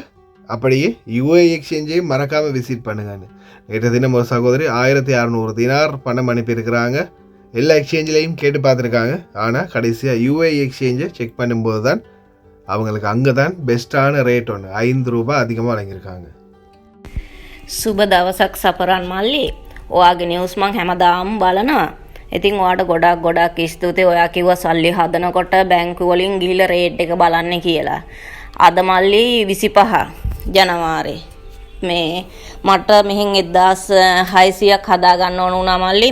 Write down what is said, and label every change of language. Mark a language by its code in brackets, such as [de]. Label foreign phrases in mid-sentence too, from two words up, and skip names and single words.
[ta] அப்படியே UAE எக்ஸ்சேஞ்சையும் மறக்காமல் விசிட் பண்ணுங்கன்னு. நேற்று தினம் ஒரு சகோதரி 1600 தினார் பணம் அனுப்பியிருக்கிறாங்க. எல்லா எக்ஸ்சேஞ்சிலையும் கேட்டு பார்த்துருக்காங்க. ஆனால் கடைசியாக UAE எக்ஸ்சேஞ்சை செக் பண்ணும்போது தான் அவங்களுக்கு அங்கே தான் பெஸ்ட்டான ரேட் ஒன்று 5 ரூபாய் அதிகமாக வழங்கியிருக்காங்க. [si] සුබ දවසක් සපරන් මල්ලි. ඔයාගේ නිවුස් මං හැමදාම බලනවා. ඉතින් ඔයාට ගොඩක් ස්තුතියි. ඔයා කිව්වා සල්ලි හදනකොට බැංකු වලින් ගිහිල්ලා රේට් එක බලන්න කියලා. අද මල්ලි 25 ජනවාරි. මේ මට මෙහෙන් 1600ක් හදා ගන්න ඕන වුණා මල්ලි.